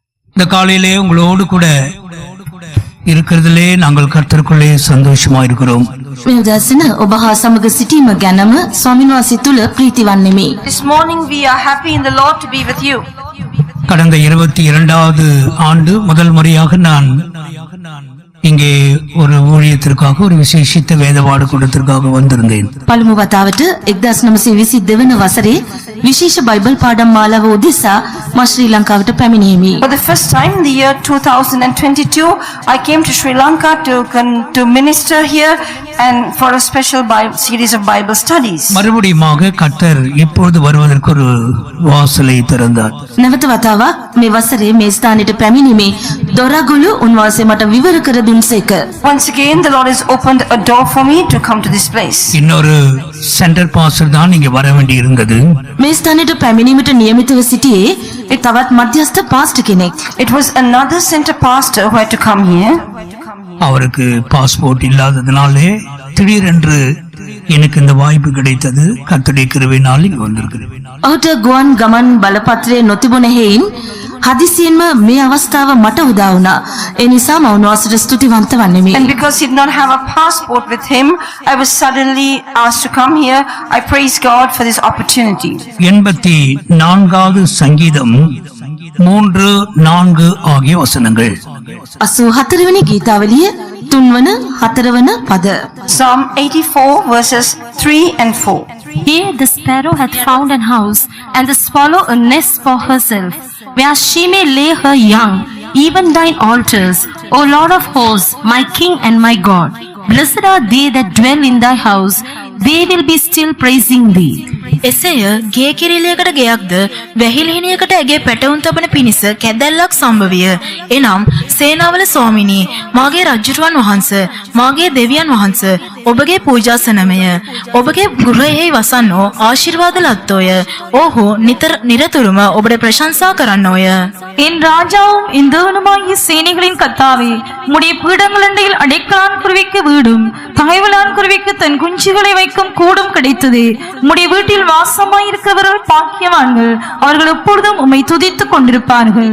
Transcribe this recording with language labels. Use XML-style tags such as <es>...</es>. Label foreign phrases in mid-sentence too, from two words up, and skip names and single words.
<ta>இந்த காலையிலே உங்களோடு கூட இருக்கிறதிலே நாங்கள் கர்த்தருக்குள்ளே சந்தோஷமா இருக்கிறோம்.</ta> <si>මේ උදෑසන ඔබ හා සමග සිටීම ගැනම ස්වාමීන් වහන්සේ තුල ප්‍රීති වන්නෙමි.</si> <en>This morning we are happy in the Lord to be with you.</en> <ta>கடந்த 22வது ஆண்டு முதல் முறையாக நான் இங்கே ஒரு ஊழியத்திற்காக ஒரு விசேஷித்த வேதபாடு கூட்டத்திற்காக வந்திருந்தேன்.</ta> <si>පළමු වතාවට 1922 වන වසරේ විශේෂ බයිබල් පාඩම් මාලාව උදෙසා මා ශ්‍රී ලංකාවට පැමිණීමි.</si> <en>For the first time in the year 2022, I came to Sri Lanka to minister here and for a special series of Bible studies.</en> <ta>மறுபடியுமாக கர்த்தர் இப்பொழுது வருவதற்கு ஒரு வாசலை திறந்தார்.</ta> <si>නැවත වතාවක් මේ වසරේ මේ ස්ථානෙට පැමිණීමේ දොරගුළු උන්වහන්සේ මට විවර කර දුන්සේක.</si> <en>Once again the Lord has opened a door for me to come to this place.</en> <ta>இன்னொரு</ta> <en>center pastor</en> <ta>தான் இங்கே வர வேண்டி இருந்தது.</ta> <si>මේ ස්ථානෙට පැමිණීමට නියමිතව සිටියේ ඒ තවත් මධ්‍යස්ථ පාස්ටර් කෙනෙක්.</si> <en>It was another center pastor who had to come here.</en> <ta>அவருக்கு பாஸ்போர்ட் இல்லாததினாலே திடீரென்று எனக்கு இந்த வாய்ப்பு கிடைத்தது. கர்த்தருடைய கிருபையினால் இங்கு வந்திருக்கிறேன்.</ta> <si>ඔහුට ගුවන් ගමන් බලපත්‍රය නොතිබුණ හේයින් හදිසියෙන්ම මේ අවස්ථාව මට උදා වුණා. ඒ නිසා මම උන්වහන්සේට ස්තුතිවන්ත වන්නෙමි.</si> <en>And because he did not have a passport with him, I was suddenly asked to come here. I praise God for this opportunity.</en> <ta>84வது சங்கீதம் 3-4 ஆகிய வசனங்கள்.</ta> <si>84 වෙනි ගීතාවලිය 3 වන 4 වන පද.</si> <en>Psalm 84 verses 3 and 4. Here the sparrow hath found an house, and the swallow a nest for herself, where she may lay her young, even thine altars, O Lord of hosts, my King and my God. Blessed are they that dwell in thy house, they will be still praising thee.</en> <si>එසේය ගේ කිරිලයකට ගෙයක්ද වැහිලිහිනියකට ඇගේ පැටවුන් තබන පිණිස කැදැල්ලක් සම්භවිය. එනම් සේනාවල ස්වාමිනී, මාගේ රජුරුවන් වහන්ස, මාගේ දෙවියන් වහන්ස, ඔබගේ පූජාසනමය, ඔබගේ ගෘහයෙහි වසන්නෝ ආශිර්වාද ලද්දෝය. ඔහු නිරතුරුම ඔබට ප්‍රශංසා කරන්නෝය.</si> <ta>என் ராஜாவும் என் தேவனுமாகிய சேனைகளின் கர்த்தாவே, உம்முடைய பீடங்களண்டையில் அடைக்கலான் குருவிக்கு வீடும் தகைவலான் குருவிக்கு தன் குஞ்சுகளை வைக்கும் கூடும் கிடைத்தது. உம்முடைய வீட்டில் வாசமாயிருக்கிறவர்கள் பாக்கியவான்கள், அவர்கள் எப்பொழுதும் உம்மை துதித்துக் கொண்டிருப்பார்கள்.</ta>